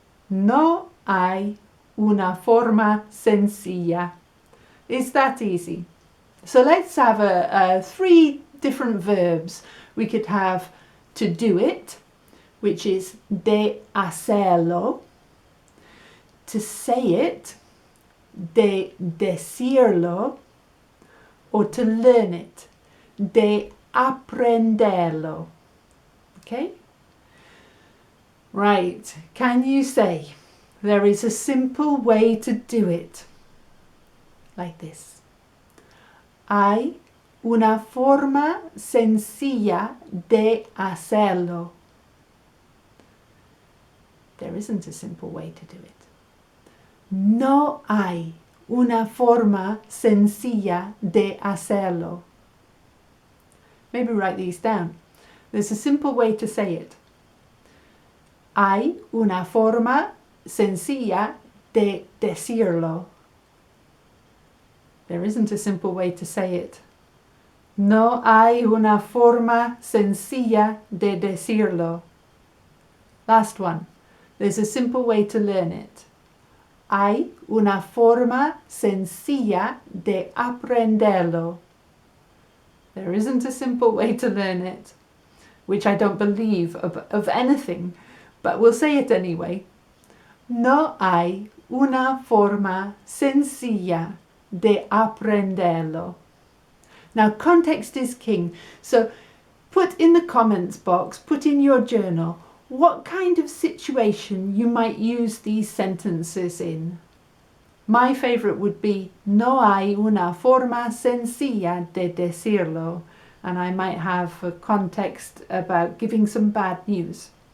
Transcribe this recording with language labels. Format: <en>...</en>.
<es>No hay una forma sencilla.</es> <en>It's that easy. So let's have three different verbs. We could have to do it, which is</en> <es>de hacerlo.</es> <en>To say it,</en> <es>de decirlo.</es> <en>Or to learn it,</en> <es>de aprenderlo.</es> <en>Okay? Right. Can you say, there is a simple way to do it? Like this.</en> <es>Hay una forma sencilla de hacerlo.</es> <en>There isn't a simple way to do it.</en> <es>No hay una forma sencilla de hacerlo.</es> <en>Maybe write these down. There's a simple way to say it.</en> <es>Hay una forma sencilla de decirlo.</es> <en>There isn't a simple way to say it.</en> <es>No hay una forma sencilla de decirlo.</es> <en>Last one. There's a simple way to learn it.</en> <es>Hay una forma sencilla de aprenderlo.</es> <en>There isn't a simple way to learn it, which I don't believe of anything, but we'll say it anyway.</en> <es>No hay una forma sencilla de aprenderlo.</es> <en>Now context is king, so put in the comments box, put in your journal, what kind of situation you might use these sentences in. My favourite would be</en> <es>no hay una forma sencilla de decirlo,</es> <en>and I might have a context about giving some bad news.</en>